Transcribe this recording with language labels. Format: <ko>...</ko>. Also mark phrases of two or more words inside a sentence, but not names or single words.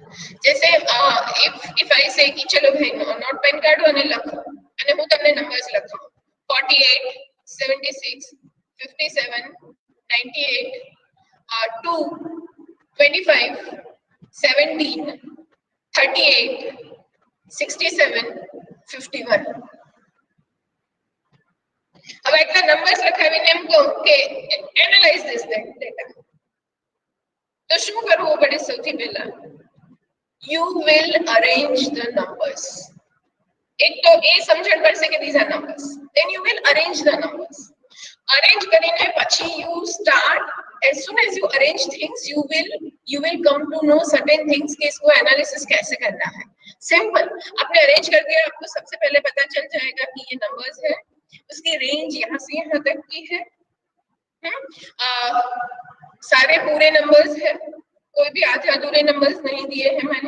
<hi>जैसे</hi> <en>if I say</en> <hi>कि चलो भाई</hi> <en>note pen</en> <hi>काढो</hi> <gu>અને લખો, અને હું તમને નંબર્સ લખાઉં</gu> <hi>48 76 57 98 2 25 17 38 67 51।</hi> <gu>अब એટલા નંબર્સ લખાવીને એમ કહું કે</gu> <en>analyse this data,</en> <gu>તો શું કરવું પડે? સૌથી પહેલા</gu> <en>you will arrange the numbers.</en> <gu>એક તો એ સમજણ પડશે કે</gu> <en>these are numbers, then you will arrange the numbers. Arrange</en> <gu>કરીને પછી</gu> <en>you start, as soon as you arrange things you will come to know certain things</en> <hi>कि इसको एनालिसिस कैसे करना है। सिंपल, आपने अरेंज कर दिया, आपको सबसे पहले पता चल जाएगा कि ये नंबर्स है, उसकी रेंज यहाँ से यहाँ तक की है, सारे पूरे नंबर्स है, कोई भी आधे अधूरे नंबर्स नहीं दिए हैं मैंने।</hi>